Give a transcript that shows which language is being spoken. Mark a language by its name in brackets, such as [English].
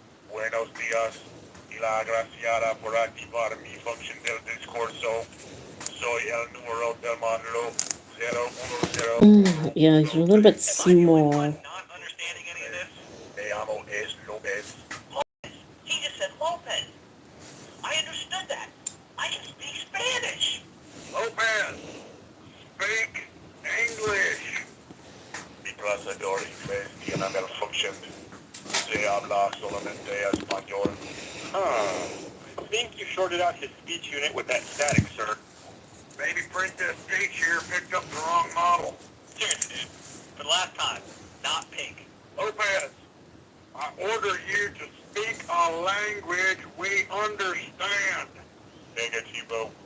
[Spanish] Buenos días y la agraciada por activar mi función del discurso. Soy el número del módulo 010. [English] Yeah, you're a little bit small. Not understanding any of this? [Spanish] Me llamo es Lopez. [English] Lopez. He just said Lopez. I understood that. I can speak Spanish. Lopez, speak English. [Spanish] Mi procesador inglés tiene malfunction. Se habla solamente español. [English] I think you shorted out his speech unit with that static, sir. Maybe Princess Peach here picked up the wrong model. Seriously, dude. For the last time, not pink. Lopez, I order you to speak a language we understand. Negativo.